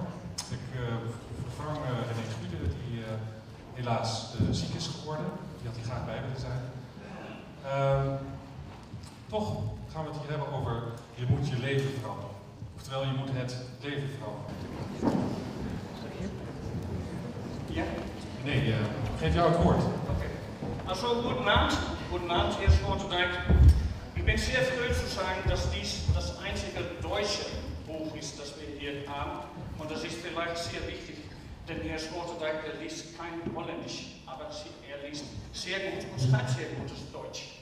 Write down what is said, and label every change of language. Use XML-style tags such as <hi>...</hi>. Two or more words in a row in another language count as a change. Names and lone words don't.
<nl>Ik vervang René Schutte, die helaas ziek is geworden. Die had hier graag bij willen zijn. Toch gaan we het hier hebben over je moet je leven veranderen. Oftewel, je moet het leven veranderen. Ja? Nee, geef jou het woord. Okay.</nl> <de>Also, guten Abend, Herr Sloterdijk. Ich bin sehr froh zu sagen, dass dies das einzige deutsche Buch ist, das wir hier haben. Und das ist vielleicht sehr wichtig, denn Herr Sloterdijk liest kein Holländisch, aber er liest sehr gut und schreibt sehr gutes Deutsch.</de>